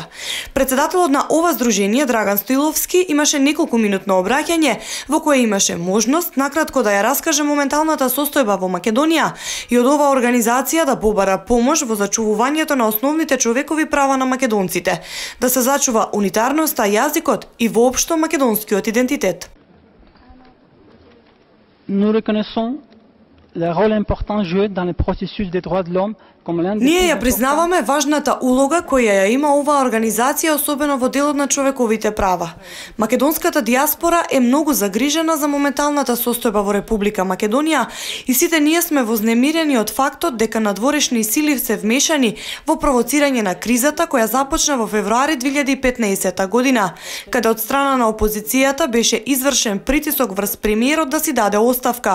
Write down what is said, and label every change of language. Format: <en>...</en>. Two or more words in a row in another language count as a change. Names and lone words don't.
<mk>Председателот на ова здружение, Драган Стоиловски, имаше неколку минутно обраќање во која имаше можност накратко да ја раскаже моменталната состојба во Македонија и од оваа организација да побара помош во зачувувањето на основните човекови права на македонците, да се зачува унитарноста, јазикот и воопшто македонскиот идентитет.</mk> <fr>Nous reconnaissons le rôle important joué dans le processus des droits de l'homme.</fr> <mk>Ние ја признаваме важната улога која ја има оваа организација, особено во делот на човековите права. Македонската диаспора е многу загрижена за моменталната состојба во Република Македонија и сите ние сме вознемирени од фактот дека надворешни сили се вмешани во провоцирање на кризата која започна во февруари 2015 година, каде од страна на опозицијата беше извршен притисок врз премиерот да си даде оставка.</mk>